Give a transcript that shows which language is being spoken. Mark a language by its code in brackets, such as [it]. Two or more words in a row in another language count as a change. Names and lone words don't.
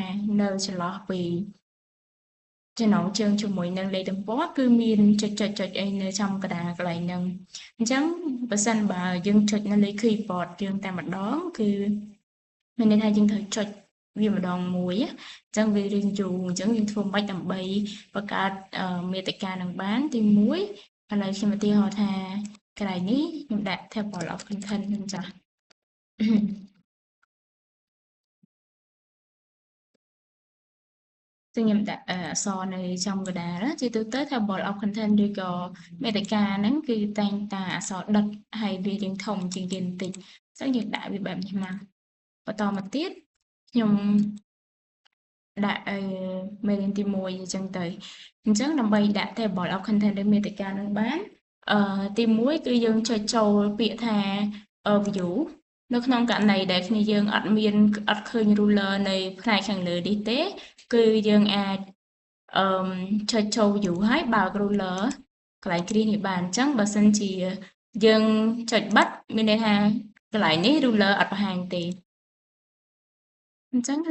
[km] នៅចន្លោះពីចំណងជើងជាមួយនឹងលេខទំព័រគឺមានចុចអីនៅចំកណ្ដាលកន្លែងហ្នឹងអញ្ចឹងបើសិនបើយើងចុចនៅលើ keyboard យើងតែម្ដងគឺមានន័យថាយើងត្រូវចុចវាម្ដងមួយអញ្ចឹងវារៀងយូរអញ្ចឹងយើងធ្វើម៉េចដើម្បីបង្កើតមាតិកានឹងបានទី1ឥឡូវខ្ញុំឧទាហរណ៍ថាកន្លែងនេះខ្ញុំដាក់ [en] table of content [km] ហ្នឹងចាស់ ซึ่งខ្ញុំដាក់អក្សរនៅចំកណ្ដាលជាទូទៅ [en] table of content [km] ឬក៏មាតិកាហ្នឹងគឺតែងតែអក្សរដិតហើយវារៀងធំជាងគេបន្តិចអញ្ចឹងយើងដាក់វាបែបនេះមកបន្តមកទៀតខ្ញុំដាក់មេរៀនទី1អញ្ចឹងទៅអញ្ចឹងដើម្បីដាក់ [en] table of content [km] ឬមាតិកានឹងបានទី1គឺយើងចុចចូលពាក្យថា view នៅក្នុងករណីដែលគ្នាយើងអត់ឃើញ ruler នៅផ្នែកខាងលើនេះទេគឺយើងអាចចុចចូល view ហើយបើក ruler កន្លែងគ្រានេះបានអញ្ចឹងបើសិនជាយើងចុចបិទមានន័យថាកន្លែងនេះ ruler អត់បង្ហាញទេអញ្ចឹងគឺ